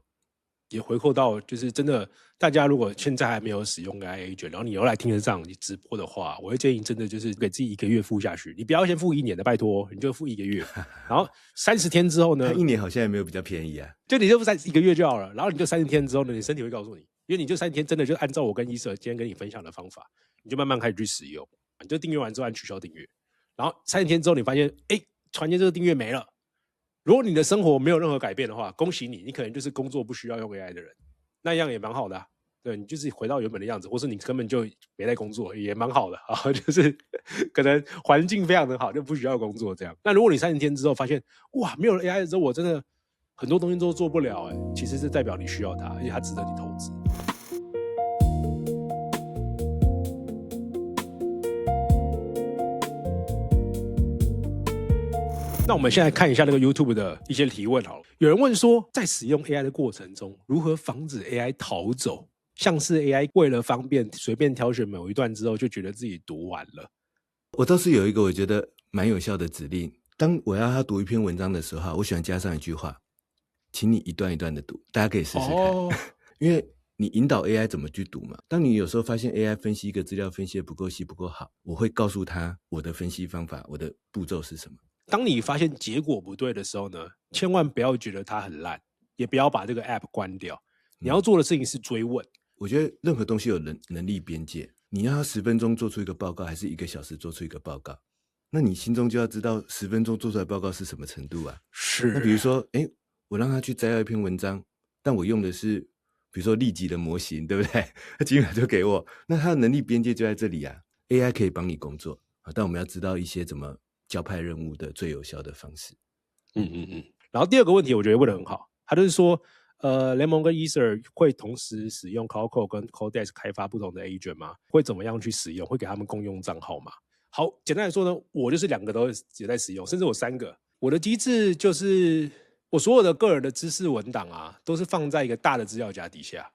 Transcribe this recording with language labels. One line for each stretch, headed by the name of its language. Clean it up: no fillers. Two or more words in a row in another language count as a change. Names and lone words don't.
Chinese: 也回扣到，就是真的，大家如果現在還沒有使用
English: AI Agent，
Chinese: 然後你又來聽得上你直播的話，我會建議真的就是給自己1個月付下去，你不要先付1年的，拜託，你就付1個月，然後30天之後呢，1年好像也沒有比較便宜啊，就你就付1個月就好了，然後你就30天之後呢，你身體會告訴你，因為你就30天真的就按照我跟Isa今天跟你分享的方法，你就慢慢開始去使用，你就訂閱完之後按取消訂閱，然後30天之後你發現，突然間這個訂閱沒了。如果你的生活沒有任何改變的話，恭喜你，你可能就是工作不需要用 AI 的人，那樣也蠻好的啊。對，你就是回到原本的樣子，或是你根本就沒在工作，也蠻好的啊。就是可能環境非常的好，就不需要工作這樣。那如果你30天之後發現，哇，沒有了 AI 之後，我真的很多東西都做不了，其實是代表你需要它，而且它值得你投資。那我們現在看一下那個 YouTube 的一些提問好了。有人問說，在使用 AI 的過程中，如何防止 AI 逃走？像是 AI 為了方便隨便挑選某一段之後，就覺得自己讀完了。我倒是有一個我覺得蠻有效的指令，當我要他讀一篇文章的時候，我喜歡加上一句話，請你一段一段的讀，大家可以試試看。因為你引導 AI 怎麼去讀嘛。當你有時候發現 AI 分析一個資料分析的不夠細不夠好，我會告訴他我的分析方法，我的步驟是什麼。當你發現結果不對的時候呢，千萬不要覺得它很爛，也不要把這個 app 關掉。你要做的事情是追問。我覺得任何東西有能力邊界，你要他10分鐘做出一個報告，還是1個小時做出一個報告？那你心中就要知道10分鐘做出來的報告是什麼程度啊？是。那比如說，我讓他去摘要一篇文章，但我用的是比如說立即的模型，对不对？他幾秒就給我，那他的能力邊界就在這裡啊。AI 可以幫你工作，但我們要知道一些怎麼交派任務的最有效的方式。然後第二個問題我覺得問得很好，他就是說聯盟跟 Ether 會同時使用 Cloud Code 跟 Codex 開發不同的 agent 嗎？會怎麼樣去使用？會給他們共用賬號嗎？好，簡單來說呢，我就是2個都也在使用，甚至我3個。我的機制就是我所有的個人的知識文檔啊，都是放在一個大的資料夾底下。